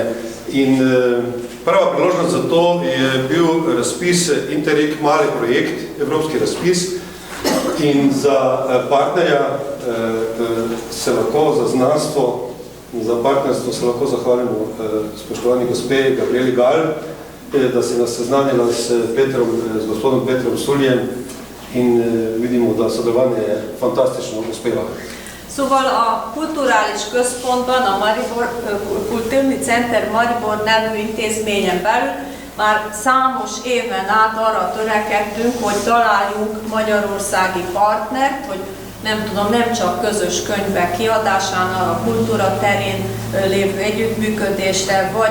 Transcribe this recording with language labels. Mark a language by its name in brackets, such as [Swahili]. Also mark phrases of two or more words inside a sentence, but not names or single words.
[Slovenian] In prva priložnost za to je bil razpis Interreg mali projekt, evropski razpis, in za partnerja se lahko za znanstvo, za partnerstvo se lahko zahvalimo spoštovani gospe Gabrieli Gal, da se nas seznanila s gospodom Petrom Suljem in vidimo, da sodelovanje je fantastično uspelo. [Hungarian] Szóval a Kulturális Központban, a Kulturni Center Maribor nevű intézményen belül már számos éven át arra törekedtünk, hogy találjunk magyarországi partnert, hogy nem csak közös könyvek kiadásánál, a kultúra terén lévő együttműködésre, vagy